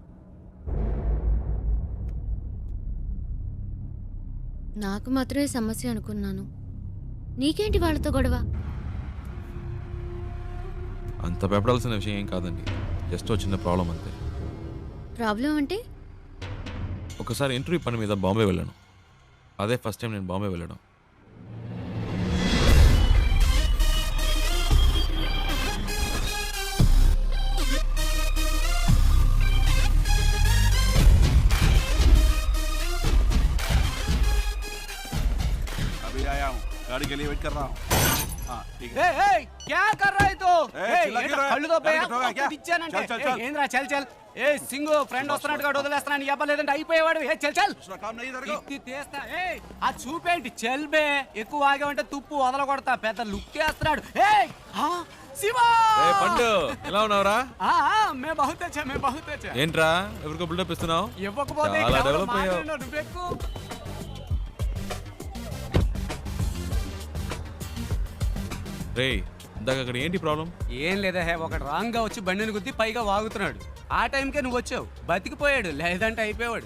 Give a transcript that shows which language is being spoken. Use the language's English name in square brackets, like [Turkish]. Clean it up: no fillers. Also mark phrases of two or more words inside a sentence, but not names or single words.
[Telugu] నాకు మాత్రమే సమస్య అనుకున్నాను. నీకేంటి వాళ్ళతో గొడవ? అంత భయపడాల్సిన విషయం ఏం కాదండి, జస్ట్ చిన్న ప్రాబ్లం అంతే. ప్రాబ్లం అంటే? ఒకసారి ఇంటర్వ్యూ పని మీద బాంబే వెళ్ళాను. అదే [English] first time [Telugu] నేను బాంబే వెళ్ళడం. [Hindi] अभी आया हूँ, गाड़ी के लिए वेट कर रहा हूँ. हाँ ठीक है. क्या कर रहा है तो? चिल्ला क्यों रहा है? [Telugu] కళ్ళు దొబ్బే, [Hindi] गाड़ी ठोका क्या? [Telugu] ఇచ్చానంటే. [Hindi] चल, चल, चल. [Telugu] ఏంద్రా [Hindi] चल चल. [Telugu] సింగు ఫ్రెండ్ వస్తున్నట్టుగా వదిలేస్తున్నాను. చెప్పలేదంటే అయిపోయేవాడు. [Hindi] चल चल. दूसरा काम नहीं इधर को. [Telugu] ఇత్తి తీస్తా. ఆ చూపేంటి చెల్బే. ఎక్కువ ఆగామంటే తుప్పు వదల కొడతా. పెద్ద లుక్ వేస్తున్నాడు. శివా పండు ఎలా ఉన్నావురా? [Hindi] मैं बहुत अच्छा, मैं बहुत अच्छा. [Telugu] ఏంట్రా ఎవరికో బిల్డప్ ఇస్తున్నావు? ఇవ్వకపోతే చాలా డెవలప్ అయ్యావు. నువ్వెక్కు. రే ఇందాక అక్కడ ఏంటి ప్రాబ్లం? ఏం లేదా ఒకటి రాంగ్ గా వచ్చి బండిని గుద్ది పైగా వాగుతున్నాడు. ఆ టైంకే నువ్వు వచ్చావు. బతికిపోయాడు, లేదంటే అయిపోయాడు.